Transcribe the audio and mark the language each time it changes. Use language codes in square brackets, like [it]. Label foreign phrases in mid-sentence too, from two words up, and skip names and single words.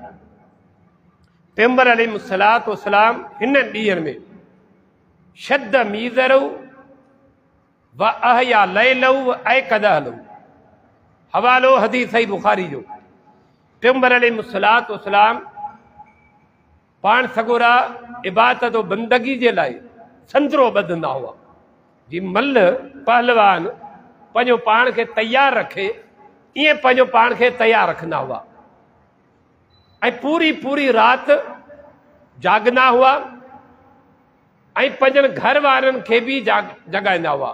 [sd] पैगंबर [ar] عليه الصلاة والسلام [sd] हिन ॾींहंनि में [ar] شد مئزره وأحيا ليله وأيقظ أهله. [sd] हवालो हदीस सही बुखारी जो। पैगंबर [ar] عليه الصلاة والسلام [sd] पाण सगोरा इबादत व बंदगी जे लाइ संतरो ॿधंदा हुआ। जी मल पहलवान पंहिंजो पाण खे तयारु रखे ईअं पंहिंजो पाण खे तयारु रखंदा हुआ ऐं पूरी पूरी राति जागंदा हुआ ऐं पंहिंजनि घर वारनि खे बि जगाईंदा हुआ।